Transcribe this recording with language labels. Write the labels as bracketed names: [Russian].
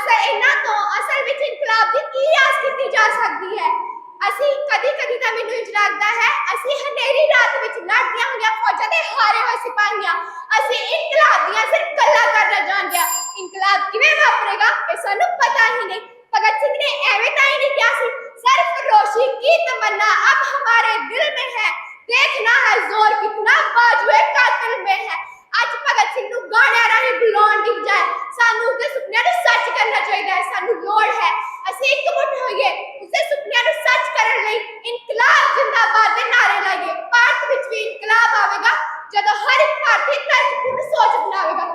[Punjabi] ਇਹਨਾਂ ਤੋਂ ਅਸਲ ਵਿੱਚ ਇਨਕਲਾਬ ਦੀ ਕੀ ਆਸ ਕੀਤੀ ਜਾ ਸਕਦੀ ਹੈ? ਅਸੀਂ ਕਦੀ ਤਾਂ ਮੈਨੂੰ ਇੰਝ ਲੱਗਦਾ ਹੈ ਅਸੀਂ ਹਨੇਰੀ ਰਾਤ ਵਿੱਚ ਲੜਦੀਆਂ ਹੋਈਆਂ ਫੌਜਾਂ ਦੇ ਹਾਰੇ ਹੋਏ ਸਿਪਾਹੀਆਂ। ਅਸੀਂ ਇਨਕਲਾਬ ਦੀਆਂ ਸਿਰਫ ਗੱਲਾਂ ਕਰਨਾ ਜਾਣਦੇ ਹਾਂ। ਇਨਕਲਾਬ ਕਿਵੇਂ ਵਾਪਰੇਗਾ ਇਹ ਸਾਨੂੰ ਪਤਾ ਹੀ ਨਹੀਂ। [Hindi] भगत सिंह ने [Punjabi] ऐਵੇਂ ਤਾਂ ਹੀ [Hindi] नहीं किया [Punjabi] ਸੀ, [Hindi] सरफरोशी की तमन्ना अब हमारे दिल में है, देखना है जोर कितना बाजुए कातिल में है। [Punjabi] ਅੱਜ ਭਗਤ ਸਿੰਘ ਨੂੰ ਗਾਣਿਆਂ ਰਾਹੀਂ ਬੁਲਾਉਣ ਦੀ ਬਜਾਏ ਸਾਨੂੰ ਉਸਦੇ ਸੁਪਨਿਆਂ ਨੂੰ ਸੱਚ ਕਰਨਾ ਚਾਹੀਦਾ ਹੈ। ਸਾਨੂੰ ਲੋੜ ਹੈ ਅਸੀਂ ਇਕਮੁੱਠ ਹੋਈਏ, ਉਸਦੇ ਸੁਪਨਿਆਂ ਨੂੰ ਸੱਚ ਕਰਨ ਲਈ ਇਨਕਲਾਬ ਜ਼ਿੰਦਾਬਾਦ ਦੇ ਨਾਰੇ ਲਾਈਏ। ਭਾਰਤ ਵਿੱਚ ਵੀ ਇਨਕਲਾਬ ਆਵੇਗਾ ਜਦੋਂ ਹਰ ਇੱਕ ਭਾਰਤੀ ਤਰਕਪੂਰਨ ਸੋਚ ਬਣਾਵੇਗਾ।